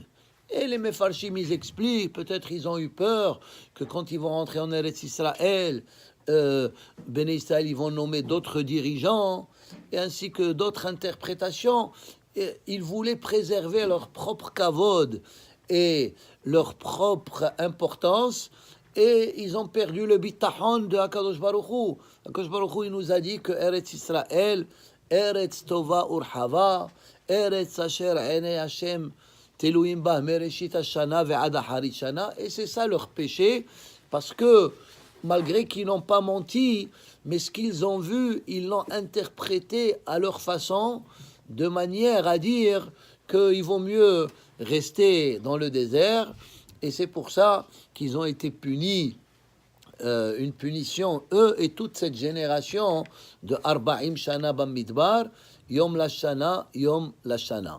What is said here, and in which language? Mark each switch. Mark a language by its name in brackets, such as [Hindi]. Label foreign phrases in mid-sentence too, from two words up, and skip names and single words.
[French] Et les Mefarshim, ils expliquent, peut-être ils ont eu peur que quand ils vont rentrer en Eretz Israël, Ben Israël, ils vont nommer d'autres dirigeants, et ainsi que d'autres interprétations. Et ils voulaient préserver leur propre kavod et leur propre importance, et ils ont perdu le bitachon de Hakadosh Baruch Hu. Hakadosh Baruch Hu, il nous a dit que Eretz Israël, [Hebrew] ארץ טובה ורחבה, ארץ אשר עיני השם תלוים בה מראשית השנה ועד אחרית שנה. [French] Et c'est ça leur péché, parce que malgré qu'ils n'ont pas menti, mais ce qu'ils ont vu, ils l'ont interprété à leur façon, de manière à dire qu'il vaut mieux rester dans le désert, et c'est pour ça qu'ils ont été punis, une punition, eux et toute cette génération de [Hebrew] ארבעים שנה במדבר, יום לשנה, יום לשנה.